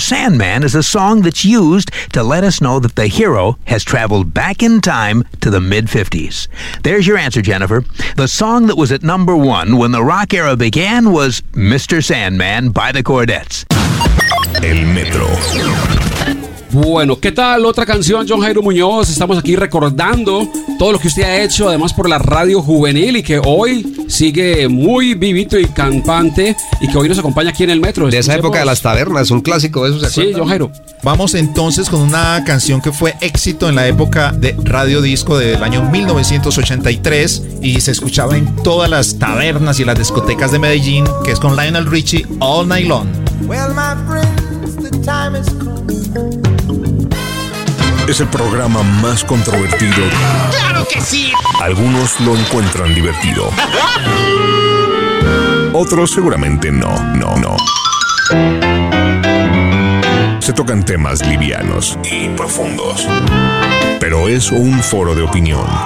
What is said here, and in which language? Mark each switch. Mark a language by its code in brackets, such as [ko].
[en] Sandman is a song that's used to let us know that the hero has traveled back in time to the mid-50s. There's your answer, Jennifer. The song that was at number one when the rock era began was Mr. Sandman by the Cordettes. [es] El Metro. Bueno, ¿qué tal? Otra canción, John Jairo Muñoz. Estamos aquí recordando todo lo que usted ha hecho, además por la radio juvenil, y que hoy sigue muy vivito y campante, y que hoy nos acompaña aquí en el Metro. De esa época de las tabernas, un clásico de eso, ¿se acuerda? Sí, John Jairo. Vamos entonces con una canción que fue éxito en la época de Radio Disco del año 1983 y se escuchaba en todas las tabernas y las discotecas de Medellín, que es con Lionel Richie, All Night Long. [en] Well, my friends, the time is come. [es] Es el programa más controvertido. ¡Claro que sí! Algunos lo encuentran divertido. Otros seguramente no. Se tocan temas livianos y profundos. Pero es un foro de opinión.